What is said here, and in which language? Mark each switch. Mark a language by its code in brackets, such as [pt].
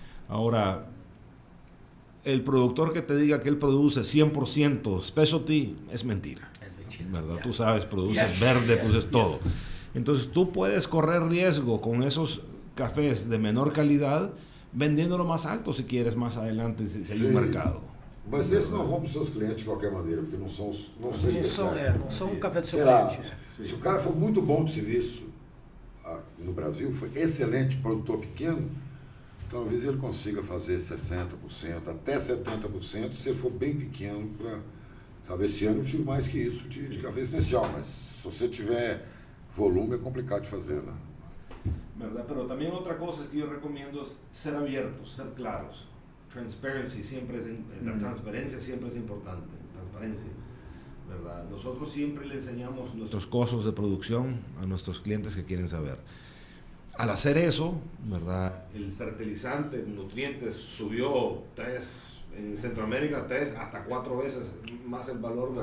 [es] Ahora, el productor que te diga que él produce 100% specialty es mentira, ¿verdad? Tú sabes, produces verde, produces todo. Entonces, tú puedes correr riesgo con esos cafés de menor calidad vendiéndolo más alto si quieres más adelante, si hay un mercado. [pt] Mas esses não vão para os seus clientes de qualquer maneira, porque não são especiais. Não são um café do seu Será, cliente. se o cara for muito bom de serviço no Brasil, foi excelente produtor pequeno, talvez ele consiga fazer 60%, até 70%, se ele for bem pequeno. Sabe, esse ano eu tive mais que isso de café especial, mas se você tiver volume é complicado de fazer, né? [es] ¿Verdad? Pero también otra cosa es que yo recomiendo es ser abiertos, ser claros. Transparency siempre la transparencia siempre es importante, transparencia, ¿verdad? Nosotros siempre le enseñamos nuestros costos de producción a nuestros clientes que quieren saber. Al hacer eso, ¿verdad? El fertilizante, nutrientes subió en Centroamérica 3 hasta 4 veces más el valor, ¿verdad?